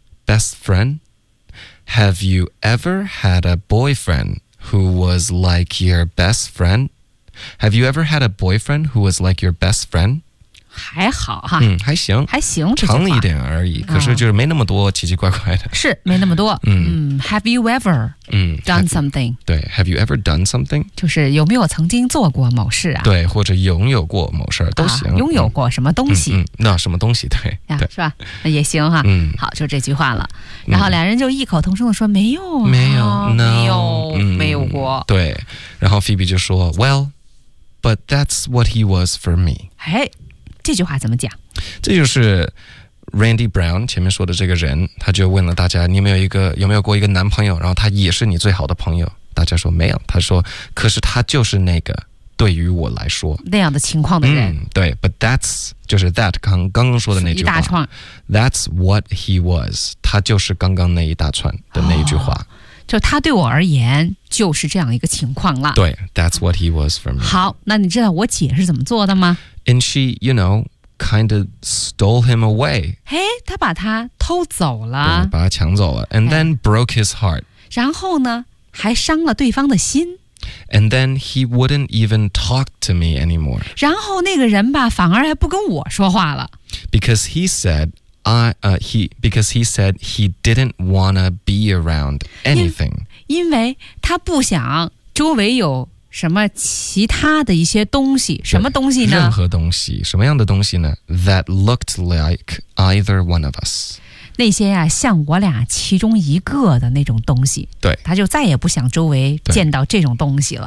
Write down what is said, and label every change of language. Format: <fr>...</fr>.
<en>Have you ever had a boyfriend who was like your best friend? Have you ever had a boyfriend who was like your best friend?</en> <zh>还好哈，嗯，还行，长一点而已，可是就是没那么多奇奇怪怪的，是没那么多。</zh> <en>Have you ever done something？ Have, 对 ，Have you ever done something？</en> <zh>就是有没有曾经做过某事啊？对，或者拥有过某事都行、啊。拥有过什么东西？那什么东西？对，啊、是吧？也行哈。嗯，好，就这句话了。然后两人就异口同声的说：“没有，没有，啊、</zh> <en>no,</en> <zh>没有、嗯，没有过。” 对。然后</zh> <en>Phoebe 就说 ：“Well, but that's what he was for me。”</en> <zh>哎。这句话怎么讲？这就是 Randy Brown 前面说的这个人，他就问了大家：“你有没有一个有没有过一个男朋友？然后他也是你最好的朋友？” 大家说没有。他说：“可是他就是那个对于我来说那样的情况的人。嗯”对 ，</zh> <en>But that's</en> <zh>就是 that 刚刚说的那句话一大串。</zh> <en>That's what he was。</en> <zh>他就是刚刚那一大串的那一句话。哦就他对我而言就是这样一个情况了。</zh> <en>对 ，That's what he was for me。</en> <zh>好，那你知道我姐是怎么做的吗</zh> <en>？And she, you know, kind of stole him away。</en> <zh>嘿，她把他偷走了，对，把他抢走了</zh> <en>，and then broke his heart。</en> <zh>然后呢还伤了对方的心。</zh> <en>And then he wouldn't even talk to me anymore.</en> <zh>然后那个人吧反而还不跟我说话了。</zh> <en>Because he said, he didn't wanna be around anything.</en> <zh>因为他不想周围有什么其他的一些东西，什么东西呢？任何东西，什么样的东西呢 ？</zh> <en>That looked like either one of us.</en> <zh>那些呀、啊，像我俩其中一个的那种东西。对，他就再也不想周围见到这种东西了。</zh>